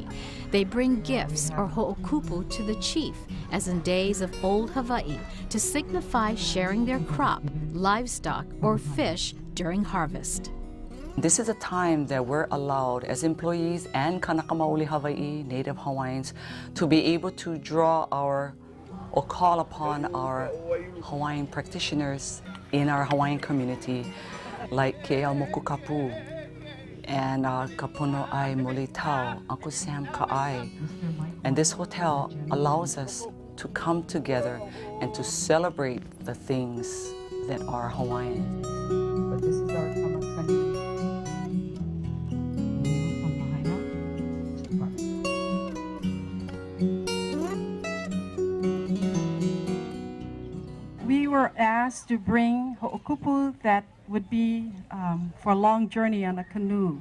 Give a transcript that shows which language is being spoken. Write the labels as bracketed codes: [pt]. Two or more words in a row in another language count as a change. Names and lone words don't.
[en] They bring gifts or ho'okupu to the chief, as in days of old Hawaii, to signify sharing their crop, livestock, or fish during harvest. This is a time that we're allowed as employees and [haw] Kanaka Maoli [en] Hawaii, Native Hawaiians, to be able to draw our or call upon our Hawaiian practitioners in our Hawaiian community, like Ke'el Moku Kapu and Kapono Ai Moli Tau, Uncle Sam Ka'ai. And this hotel allows us to come together and to celebrate the things that are Hawaiian. But this is our kamakani. We were asked to bring ho'okupu that would be for a long journey on a canoe.